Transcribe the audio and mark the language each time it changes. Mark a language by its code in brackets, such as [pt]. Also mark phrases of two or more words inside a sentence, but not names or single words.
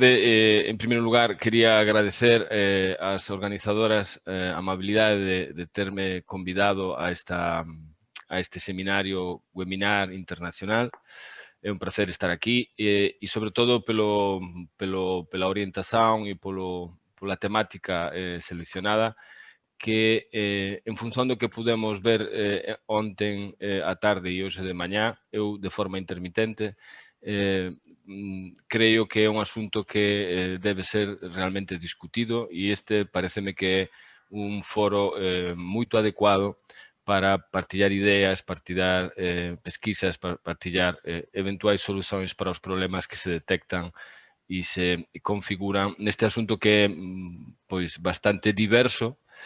[pt] Em primeiro lugar, queria agradecer às organizadoras a amabilidade de ter-me convidado a este seminário webinar internacional. É um prazer estar aqui e sobretudo, pela orientação e pela temática selecionada, [gl] que en función do que pudemos ver [pt] ontem à tarde [gl] e hoxe de mañá, eu de forma intermitente, creo que é un asunto que debe ser realmente discutido e este pareceme que é un foro moito adecuado para partillar ideas, partillar pesquisas, partillar eventuais solucións para os problemas que se detectan e se configuran neste asunto que é pois bastante diverso